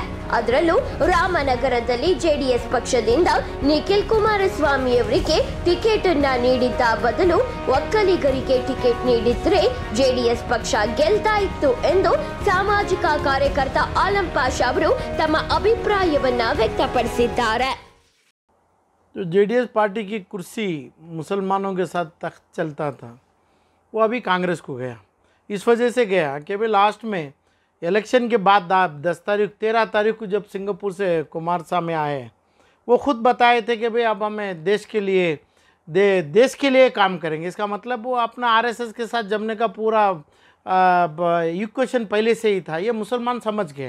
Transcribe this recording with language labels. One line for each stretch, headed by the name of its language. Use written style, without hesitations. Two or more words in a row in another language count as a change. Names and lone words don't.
Kannada: ಅದರಲ್ಲೂ ರಾಮನಗರದಲ್ಲಿ ಜೆಡಿಎಸ್ ಪಕ್ಷದಿಂದ ನಿಖಿಲ್ ಕುಮಾರಸ್ವಾಮಿ ಅವರಿಗೆ ಟಿಕೆಟ್ ಅನ್ನ ನೀಡಿದ್ದ ಬದಲು ಒಕ್ಕಲಿಗರಿಗೆ ಟಿಕೆಟ್ ನೀಡಿದ್ರೆ ಜೆಡಿಎಸ್ ಪಕ್ಷ ಗೆಲ್ತಾ ಇತ್ತು ಎಂದು ಸಾಮಾಜಿಕ ಕಾರ್ಯಕರ್ತ ಆಲಂ ಪಾಷಾ ಅವರು ತಮ್ಮ ಅಭಿಪ್ರಾಯವನ್ನ ವ್ಯಕ್ತಪಡಿಸಿದ್ದಾರೆ.
Hindi: जो जेडीएस पार्टी की कुर्सी मुसलमानों के साथ तख्त चलता था, वो अभी कांग्रेस को गया। इस वजह से गया कि भाई लास्ट में इलेक्शन के बाद 10 तारीख 13 तारीख को जब सिंगापुर से कुमारस्वामी आए, वो खुद बताए थे कि भाई अब हमें देश के लिए काम करेंगे, इसका मतलब वो अपना आरएसएस के साथ जमने का पूरा इक्वेशन पहले से ही था, ये मुसलमान समझ गए।